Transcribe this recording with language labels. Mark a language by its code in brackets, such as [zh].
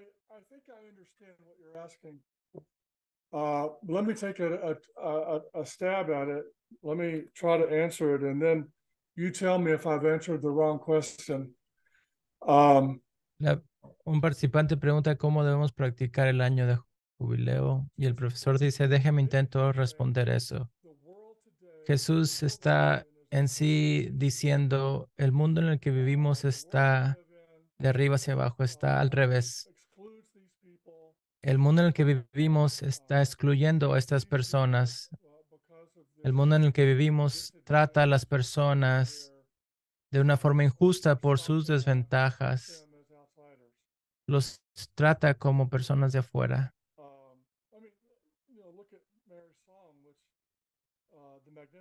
[en] I think I understand what you're asking. Let me take a stab at it. Let me try to answer it, and then you tell me if I've answered the wrong question. [es] Un participante pregunta cómo debemos practicar el año de jubileo y el profesor dice, déjeme intento responder eso. [en] The world today, [es] Jesús está en sí diciendo, el mundo en el que vivimos está de arriba hacia abajo, está al revés. [en] excludes these people [es] El mundo en el que vivimos está excluyendo a estas personas. [en] because of [es] El mundo en el que vivimos trata a las personas de una forma injusta por sus desventajas. [en] them as outsiders. [es] Los trata como personas de afuera. [en] I mean, look at Mary's song, which the Magnificent